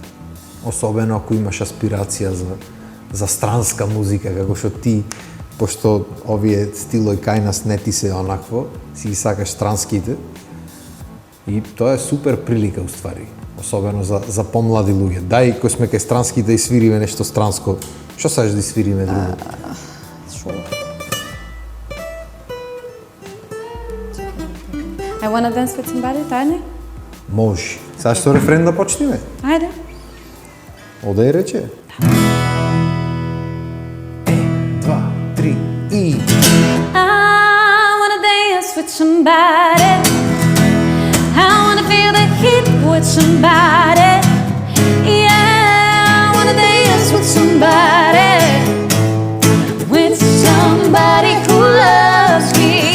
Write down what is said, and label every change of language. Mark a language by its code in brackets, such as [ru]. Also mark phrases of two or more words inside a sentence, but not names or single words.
[mk] Особено ако имаш аспирација за странска музика, како што ти, пошто овие стилој кај нас не ти се онакво, си ги сакаш странските. И тоа е супер прилика уствари, особено за помлади луѓе. Дај кој сме кај странските и свириме нешто странско. Што сакаш да свириме друго? Шо? [en] I wanna dance with somebody, [mk] тајни? Може. Сега што рефрен да почнеме? Ајде. Оде рече. 1, 2, 3 и... [en] I wanna dance with somebody. I wanna feel the heat with somebody. Yeah, I wanna dance with somebody. With somebody who loves me.